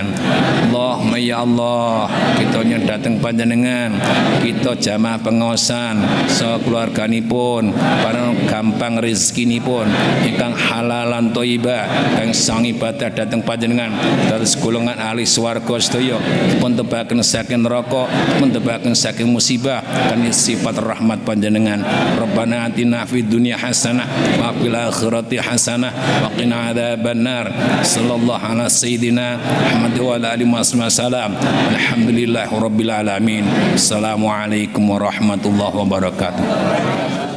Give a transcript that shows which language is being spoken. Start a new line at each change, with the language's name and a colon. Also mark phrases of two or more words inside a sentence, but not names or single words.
Javanese: Allahumma ya Allah, kita nyuwun dhateng panjenengan, kita jamaah pengaosan so keluarganipun paring gampang rezekinipun ingkang
Arabic: حلالا طيبا
Javanese: kang sang ibadah dhateng panjenengan dados golongan ahli swarga sedaya pun tebaken saking neraka, pun tebaken saking musibah kan sifat rahmat panjenengan.
Arabic: ربنا آتنا في الدنيا حسنة وفي الآخرة حسنة وقنا عذاب النار. صلى الله على سيدنا محمد وعلى آله وسلم. الحمد لله رب العالمين. السلام عليكم ورحمة الله وبركاته.